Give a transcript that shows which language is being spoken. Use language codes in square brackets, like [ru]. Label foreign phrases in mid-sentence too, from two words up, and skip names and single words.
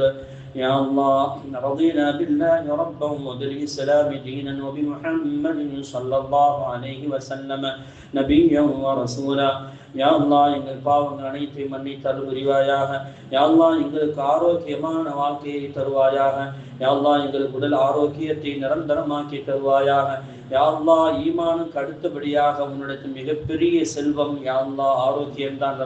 [ar] يا الله، رضينا بالله ربا وبالإسلام دينا وبمحمد صلى الله عليه وسلم نبيا ورسولا. [ta] யா அல்லாஹ், எங்கள் பாவங்கள் அனைத்தையும் மன்னித்து அருள் புரிவாயாக. யா அல்லாஹ், எங்களுக்கு ஆரோக்கியமான வாழ்க்கையை தருவாயாக. யா அல்லாஹ், எங்களுக்கு உடல் ஆரோக்கியத்தை நிரந்தரமாக்கி தருவாயாக. யா அல்லாஹ், ஈமானுக்கு அடுத்தபடியாக உன்னிடத்தில் மிகப்பெரிய செல்வம் யா அல்லாஹ் ஆரோக்கியம்தான்.